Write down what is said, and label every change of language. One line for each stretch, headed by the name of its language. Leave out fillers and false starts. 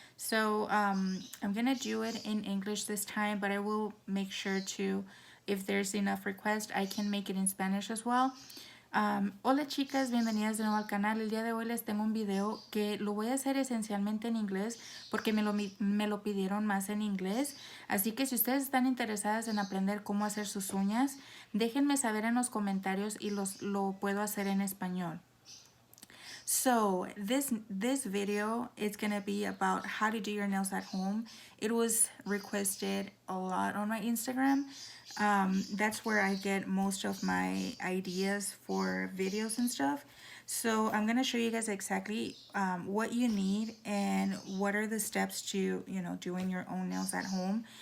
English: So I'm going to do it in English this time, but I will make sure to, if there's enough requests, I can make it in Spanish as well.
Spanish: Hola chicas, bienvenidas de nuevo al canal. El día de hoy les tengo un video que lo voy a hacer esencialmente en inglés porque me lo pidieron más en inglés. Así que si ustedes están interesadas en aprender cómo hacer sus uñas, déjenme saber en los comentarios y lo puedo hacer en español.
English: So this video is gonna be about how to do your nails at home. It was requested a lot on my Instagram. That's where I get most of my ideas for videos and stuff. So I'm gonna show you guys exactly what you need and what are the steps to doing your own nails at home.